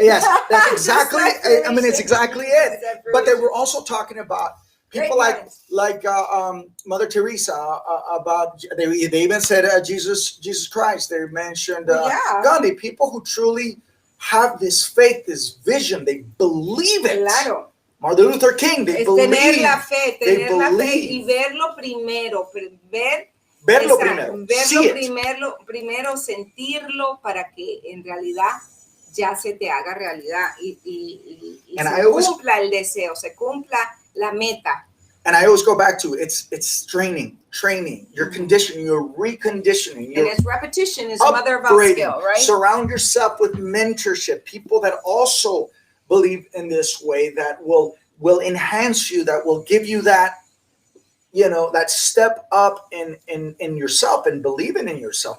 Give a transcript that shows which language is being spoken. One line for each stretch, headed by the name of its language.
English: Yes, that's exactly, it's exactly it. But they were also talking about people like Mother Teresa, about, they even said Jesus Christ. They mentioned Gandhi, people who truly have this faith, this vision, they believe it.
Spanish: Claro.
English: Martin Luther King, they believe.
Spanish: Tener la fe y verlo primero, verlo primero, sentirlo para que en realidad ya se te haga realidad y se cumpla el deseo, se cumpla la meta.
English: And I always go back to it's training, you're conditioning, you're reconditioning, and it's repetition is the mother of all skill, right? Surround yourself with mentorship, people that also believe in this way, that will enhance you, that will give you that, that step up in yourself and believing in yourself.